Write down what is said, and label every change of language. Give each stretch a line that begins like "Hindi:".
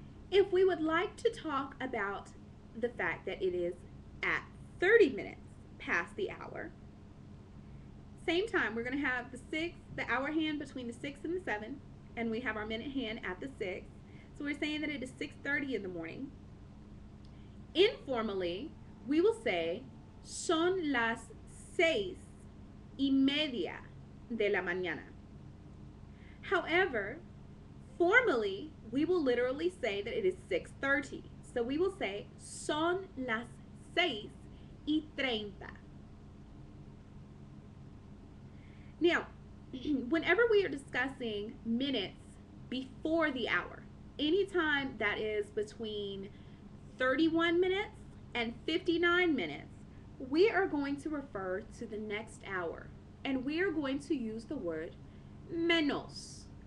English: If we would like to talk about the fact that it is at 30 minutes past the hour, same time, we're going to have the hour hand between the 6 and the 7, and we have our minute hand at the 6. So we're saying that it is 6:30 in the morning. Informally, we will say
Spanish: son las 6:30 de la mañana.
English: However, formally, we will literally say that it is 6:30. So we will say
Spanish: son las 6:30.
English: Now, whenever we are discussing minutes before the hour, anytime that is between 31 minutes and 59 minutes, we are going to refer to the next hour, and we are going to use the word
Spanish: menos.